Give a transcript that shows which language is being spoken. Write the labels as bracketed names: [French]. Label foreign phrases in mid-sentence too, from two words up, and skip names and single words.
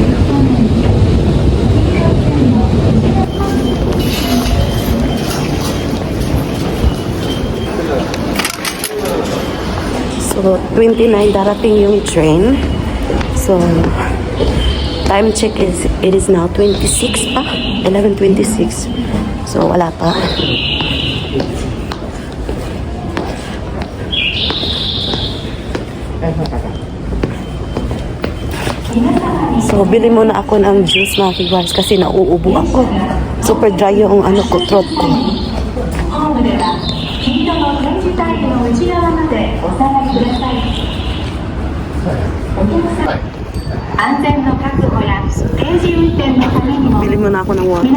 [Filipino] So, 29 darating yung train. [English] So, time check is, it is now 26 pa. [Filipino] 11:26. So, wala pa. So, bili muna ako ng juice mga kiguars kasi nauubo ako. [English] Super dry [Filipino] yung throat ko. [Japanese] 安全の確保や定時運転のためにも [Filipino] Bili muna ako ng water.